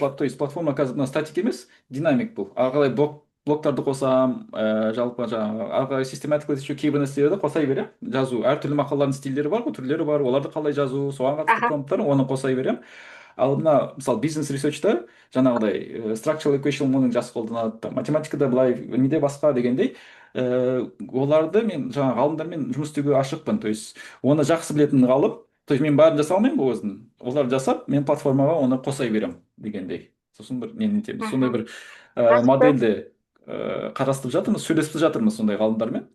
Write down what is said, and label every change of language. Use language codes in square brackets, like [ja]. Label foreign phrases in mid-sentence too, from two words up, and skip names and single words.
[ru] То есть [kk] платформа қазір статик емес, динамик бұл. Ары қарай блоктарды қосам, жалпы жаңағы ары қарай систематик литература кейбір нәрселерді қосай беремін. Жазу, әртүрлі мақалалардың стильдері бар, түрлері бар, оларды қалай жазу, соған қатысты промпттар, оны қосай беремін. Ал мына мысалы бизнес ресерчта жаңағыдай [en] structural equation modeling [kk] жақсы қолданады, математикада былай, неде басқа дегендей, оларды мен жаңа ғалымдармен жұмыс істеуге ашықпын. [ru] То есть [kk] оны жақсы білетін ғалым, [ru] то есть [kk] мен бәрін жаса алмаймын ғой өзін. Олар жасап, мен платформаға оны қосай беремін дегендей. Сосын бір нені етеміз. Сондай бір модельді қарастырып жатырмыз, сөйлесіп жатырмыз сондай ғалымдармен.